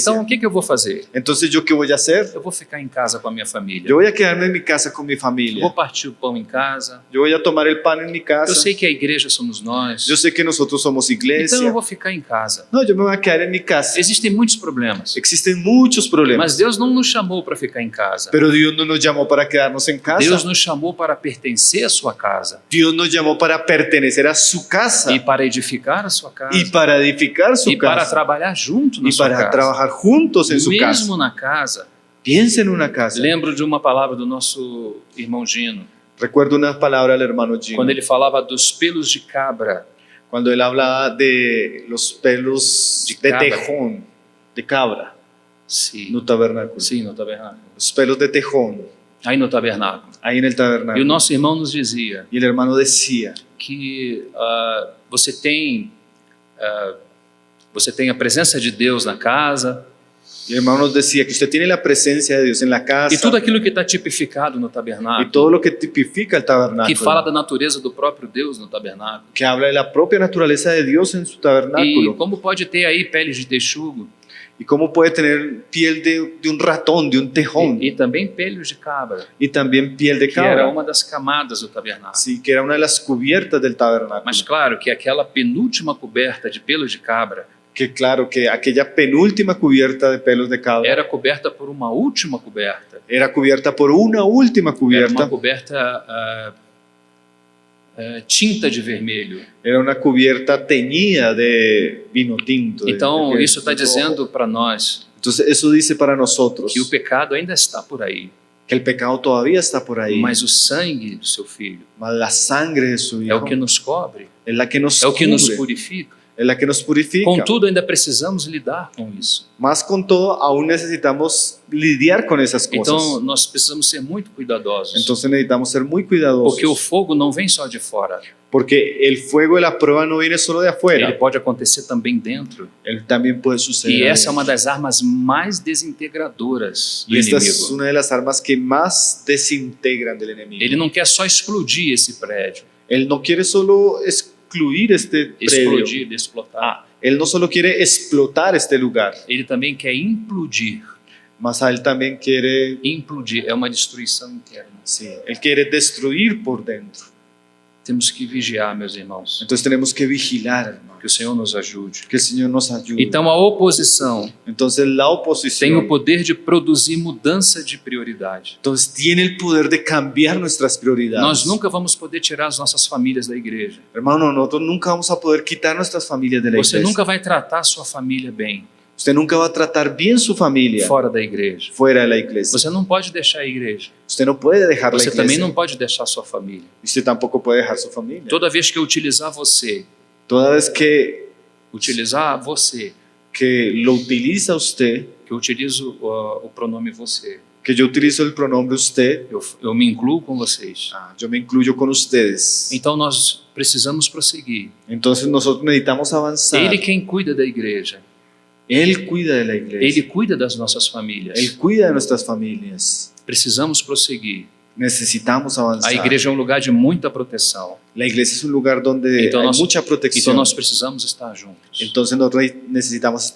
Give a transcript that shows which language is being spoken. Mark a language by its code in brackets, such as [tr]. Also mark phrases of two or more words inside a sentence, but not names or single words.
[pt] Então, o que eu vou fazer? [es] Entonces, ¿yo qué voy a hacer? [pt] Eu vou ficar em casa com a minha família. [es] Yo voy a quedarme en mi casa con mi [pt] Eu vou [es] familia. [pt] partir o pão em casa. [es] Yo voy a tomar el pan en mi [pt] Eu [es] casa. [pt] sei que a igreja somos nós. [es] Yo sé que nosotros somos [pt] Então, eu [es] iglesia. [pt] vou ficar em casa. [es] No, yo me voy a quedar en mi casa. [pt] Existem muitos problemas. [es] Existen muchos problemas. [pt] Mas Deus não nos chamou para ficar em casa. [es] Pero Dios no nos llamó para quedarnos en casa. [pt] Deus nos chamou para pertencer à sua casa [es] Dios nos llamó para pertenecer a su casa [pt] e para edificar a sua casa [es] y para edificar su [pt] e para [es] casa [pt] trabalhar junto na [es] y [pt] sua [es] para [pt] casa. [es] trabajar juntos en su casa. [pt] Mesmo na casa. [es] Piensa en una casa. [pt] Lembro de uma palavra do nosso irmão Gino, [es] Recuerdo una palabra del hermano Gino. [pt] quando ele falava dos pelos de cabra. [es] Cuando él hablaba de los pelos [pt] De [es] de cabra. tejón, de cabra, [pt] Sim, no tabernáculo. sim, no tabernáculo. [es] Los pelos de tejón, [pt] Aí no tabernáculo. [es] ahí en el [pt] E o [es] tabernáculo. [pt] nosso irmão nos dizia [es] Y el hermano decía [pt] que você tem a presença de Deus na casa [es] y el hermano nos decía que usted tiene la presencia de Dios en la casa [pt] e tudo aquilo que está tipificado no [es] y [pt] tabernáculo, [es] todo lo que tipifica el [pt] que [es] tabernáculo, [pt] fala da natureza do próprio Deus no tabernáculo. [es] que habla de la propia naturaleza de Dios en su [pt] E [es] tabernáculo. [pt] como pode ter aí peles de texugo, [es] ¿Y cómo puede tener piel de un ratón, de un tejón? [pt] E também pelos de cabra, [es] Y también piel de [pt] que era [es] cabra. [pt] uma das camadas do tabernáculo. [es] Sí, que era una de las cubiertas del tabernáculo. [pt] Mas claro que aquela penúltima coberta de pelos de cabra [es] Que claro, que aquella penúltima cubierta de pelos de cabra [pt] era coberta por uma última coberta. [es] era cubierta por una última [pt] Era uma [es] cubierta. [pt] coberta tinta de vermelho. [es] Era una cubierta teñida de vino tinto. [pt] Então [es] de [pt] isso está [es] rojo. [pt] dizendo para nós [es] Entonces eso dice para nosotros [pt] que o pecado ainda está por aí, [es] que el pecado todavía está por ahí, [pt] mas o sangue do seu filho [es] mas la sangre de su [pt] é [es] hijo [pt] o que nos cobre, [es] es la que nos [pt] é o que nos [es] cubre, [pt] purifica. [es] es la que nos purifica. [pt] Contudo, ainda precisamos lidar com isso. [es] Más con todo, aún necesitamos lidiar con esas cosas. [pt] Então nós precisamos ser muito cuidadosos, [es] Entonces necesitamos ser muy cuidadosos. [pt] porque o fogo não vem só de fora, [es] Porque el fuego de la prueba no viene solo de [pt] ele [es] afuera, [pt] pode acontecer também dentro. [es] él también puede suceder. [pt] E essa é [es] adentro. [pt] uma das armas mais desintegradoras do [es] Y esta es [pt] inimigo. [es] una de las armas que más desintegran del enemigo. [pt] Ele não quer só explodir esse prédio, [es] Él no quiere solo excluir este predio. [pt] explodir, explotar. [es] Él no solo quiere explotar este lugar, [pt] Ele também quer implodir. [es] mas a él también quiere, [pt] Implodir é uma destruição interna. [es] sí, él quiere destruir por dentro. [pt] Temos que vigiar, meus irmãos. [es] Entonces tenemos que vigilar, hermano. [pt] Que o Senhor nos ajude. [es] Que el Señor nos ayude. [pt] Então a oposição [es] Entonces la [pt] tem [es] oposición [pt] o poder de produzir mudança de prioridade. [es] entonces tiene el poder de cambiar nuestras prioridades. [pt] Nós nunca vamos poder tirar as nossas famílias da igreja. [es] Hermano, nosotros nunca vamos a poder quitar nuestras familias de la [pt] Você [es] iglesia. [pt] nunca vai tratar a sua família bem [es] Usted nunca va a tratar bien su familia [pt] fora da igreja. [es] fuera de la iglesia. [pt] Você não pode deixar a igreja. [es] Usted no puede dejar la [pt] Você também [es] iglesia. [pt] não pode deixar a sua família. [es] Usted tampoco puede dejar su familia. [pt] Toda vez que eu utilizar você, [es] Toda vez que lo utiliza usted, [pt] que eu utilizo o pronome você, [es] que yo utilizo el pronombre usted, [pt] eu me incluo com vocês. [es] yo me incluyo con ustedes. [pt] Então nós precisamos prosseguir. [es] Entonces nosotros necesitamos avanzar. [pt] Ele quem cuida da igreja. [es] Él cuida de la iglesia. [pt] Ele cuida das nossas famílias. [es] Él cuida de nuestras familias. [pt] Precisamos prosseguir. [es] Necesitamos avanzar. [pt] A igreja é um lugar de muita proteção. [es] La iglesia es un lugar donde [pt] Então [es] hay [pt] nós, [es] mucha [pt] então [es] protección. [pt] nós precisamos estar juntos. [es] Entonces nosotros necesitamos estar